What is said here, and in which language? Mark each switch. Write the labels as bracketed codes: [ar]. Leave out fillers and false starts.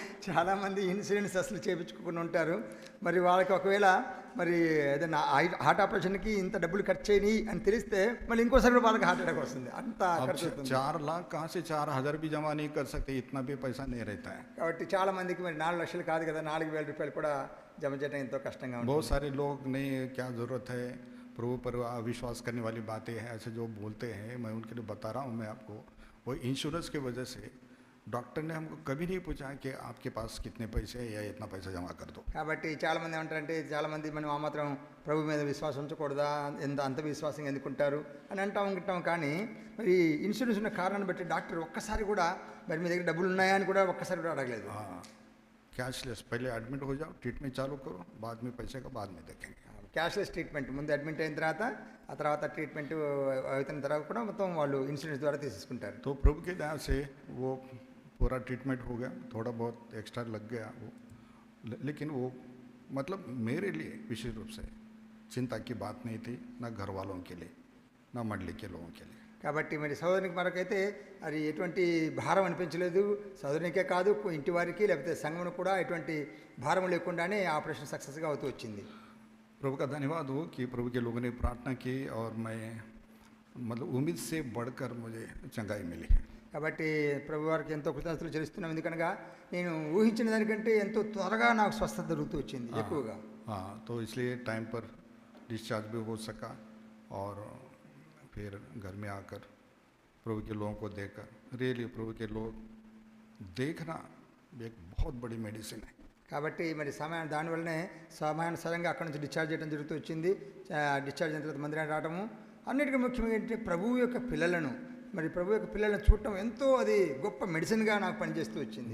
[te] చాలామంది ఇన్సూరెన్స్ అసలు చేయించుకుని ఉంటారు. మరి వాళ్ళకి ఒకవేళ మరి ఏదైనా హార్ట్ ఆపరేషన్కి ఇంత డబ్బులు ఖర్చు అయినాయి అని తెలిస్తే మళ్ళీ ఇంకోసారి కూడా వాళ్ళకి హార్ట్ అటాక్ వస్తుంది. అంత ఖర్చు అవుతుంది. [hi] 4 लाख कहाँ से 4,000 भी जमा नहीं कर सकते, इतना भी पैसा नहीं रहता है। [te] కాబట్టి చాలామందికి మరి 4 లక్షలు కాదు కదా, 4,000 రూపాయలు కూడా జమ చేయడం ఎంతో కష్టంగా ఉంటుంది. [hi] बहुत सारे लोग नहीं, क्या ज़रूरत है, प्रभु पर अविश्वास करने वाली बातें हैं ऐसे जो बोलते हैं, मैं उनके लिए बता रहा हूँ मैं आपको, वो इंश्योरेंस की वजह से डॉक्टर ने हमको कभी नहीं पूछा कि आपके पास कितने पैसे हैं या इतना पैसा जमा कर दो। [te] కాబట్టి చాలామంది ఏమంటారంటే, చాలామంది మనం ఆ మాత్రం ప్రభు మీద విశ్వాసం ఉంచకూడదా, అంత విశ్వాసం ఎందుకుంటారు అని అంటాం. కానీ మరి ఇన్సూరెన్స్ ఉన్న కారణాన్ని బట్టి డాక్టర్ ఒక్కసారి కూడా మరి మీ దగ్గర డబ్బులు ఉన్నాయా అని కూడా ఒక్కసారి కూడా అడగలేదు. [hi] कैशलेस, पहले एडमिट हो जाओ, ट्रीटमेंट चालू करो, बाद में पैसे का बाद में देखेंगे। [te] క్యాష్లెస్ ట్రీట్మెంట్, ముందు అడ్మిట్ అయిన తర్వాత ఆ తర్వాత ట్రీట్మెంట్ అవుతున్న తర్వాత కూడా మొత్తం వాళ్ళు ఇన్సూరెన్స్ ద్వారా తీసుకుంటారు. [hi] तो प्रभु की दया से वो पूरा ट्रीटमेंट हो गया, थोड़ा बहुत एक्स्ट्रा लग गया वो, लेकिन वो मतलब मेरे लिए विशेष रूप से चिंता की बात नहीं थी, ना घर वालों के लिए ना मंडली के लोगों के लिए। [te] కాబట్టి మరి సోదరునికి మనకైతే అది ఎటువంటి భారం అనిపించలేదు. సోదరునికే కాదు, ఇంటి వారికి లేకపోతే సంఘమును కూడా ఎటువంటి భారం లేకుండానే ఆపరేషన్ సక్సెస్గా అవుతూ వచ్చింది. [hi] प्रभु का धन्यवाद हो कि प्रभु के लोगों ने प्रार्थना की और मैं मतलब उम्मीद से बढ़कर मुझे चंगाई मिली। [te] కాబట్టి ప్రభు వారికి ఎంతో కృతజ్ఞతలు చెల్లిస్తున్నాం, ఎందుకనగా నేను ఊహించిన దానికంటే ఎంతో త్వరగా నాకు స్వస్థత దొరుకుతూ వచ్చింది ఎక్కువగా. [hi] हाँ, तो इसलिए टाइम पर डिस्चार्ज भी हो सका और फिर घर में आकर प्रभु के लोगों को देखकर, रियली प्रभु के लोग देखना एक बहुत बड़ी मेडिसिन है। [te] కాబట్టి మరి దానివల్లనే సమయానుసారంగా అక్కడ నుంచి డిశ్చార్జ్ చేయడం జరుగుతూ వచ్చింది. డిశ్చార్జ్ అయిన తర్వాత మందిరానికి రావడము, అన్నిటికీ ముఖ్యంగా ఏంటంటే ప్రభువు యొక్క పిల్లలను చూడటం ఎంతో అది గొప్ప మెడిసిన్గా నాకు పనిచేస్తూ వచ్చింది.